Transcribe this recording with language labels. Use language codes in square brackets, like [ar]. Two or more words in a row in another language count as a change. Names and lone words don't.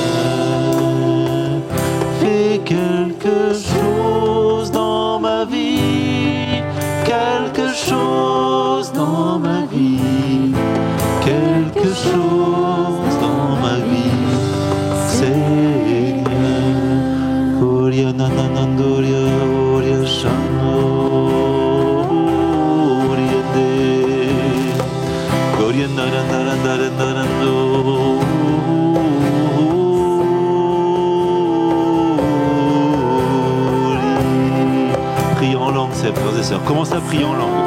[fr] Fais quelque chose dans ma vie, quelque chose dans ma vie, quelque chose dans ma vie, Seigneur. Gloria nananandoria, gloria shano, gloria narandarandarando. Priez en langue, frères et sœurs. Commence à prier en langue.